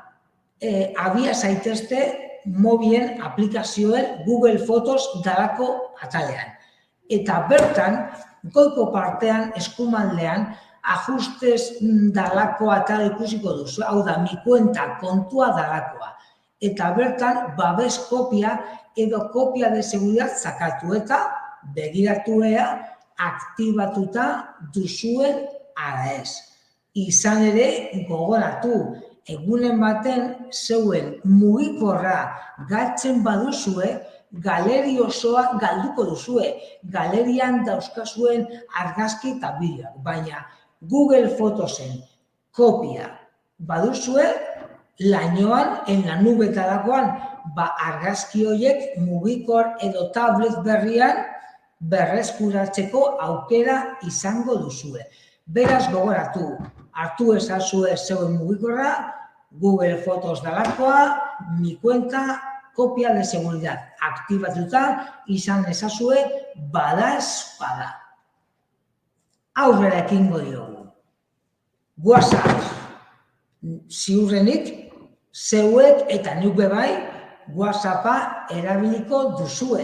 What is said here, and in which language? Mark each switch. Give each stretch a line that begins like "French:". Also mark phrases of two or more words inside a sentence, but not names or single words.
Basque: Abia zaitezte mobilen aplikazioen Google Fotos dalako atalean. Eta bertan, goiko partean, eskumaldean, ajustes dalako atala ikusiko duzu. Hau da,
Spanish: mi kuenta
Basque: kontua dalakoa. Eta bertan, babes kopia edo
Spanish: kopia de seguridad
Basque: zakatu eta begiratu ea aktibatuta duzuen ala ez. Izan ere, gogoratu, egunen baten zeuen mugikorra galtzen baduzue, galeri osoa galduko duzue. Galerian dauzkazuen argazki eta bideoak. Baina Google Fotosen kopia baduzue, lainoan,
Spanish: en la nube
Basque: talakoan, argazki horiek mugikor edo tablet berrian berreskuratzeko aukera izango duzue. Beraz gogoratu, hartu ezazue zeuen mugikorra, Google Fotos dalakoa,
Spanish: mi kuenta, kopia de seguridad.
Basque: Aktibatuta izan ezazue bada. Aurrera ekingo diogu. WhatsApp. Ziurrenik, zeuek eta nik bebai WhatsAppa erabiliko duzue.